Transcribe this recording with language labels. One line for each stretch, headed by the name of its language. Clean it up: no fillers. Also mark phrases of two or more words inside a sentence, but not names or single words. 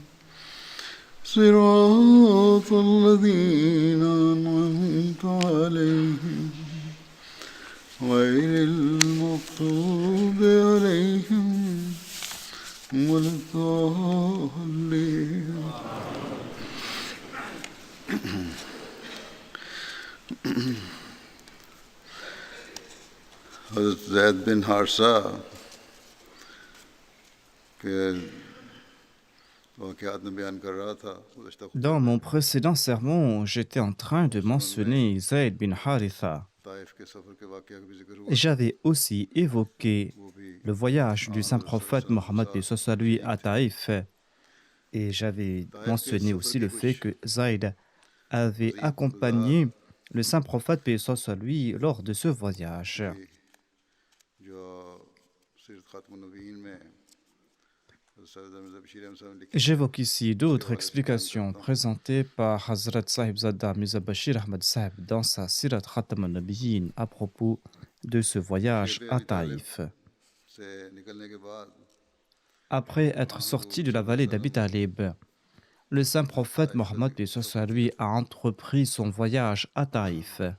Arabic: صراط الذين أنعمت عليهم غير المغضوب عليهم ولا الضالين.
Urdu: حضرت زید بن حارثہ کے واقعات میں بیان کر رہا تھا.
French: Dans mon précédent sermon, j'étais en train de mentionner Zayd bin Haritha.
Urdu: طائف کے سفر کے واقعہ کا بھی ذکر ہوا.
French: Et j'avais aussi évoqué le voyage du saint prophète Mohammed soit lui à Taïf. Et j'avais mentionné aussi le fait que Zayd avait accompagné le saint prophète soit lui lors de ce voyage.
Urdu: جو سیرت خاتم النبیین میں
French: J'évoque ici d'autres explications présentées par Hazrat Sahib Zada Mirza Bashir Ahmad Sahib dans sa Sirat Khatam al-Nabiyyin à propos de ce voyage à Taïf. Après être sorti de la vallée d'Abi Talib, le saint prophète Mohammed lui a entrepris son voyage à Taïf.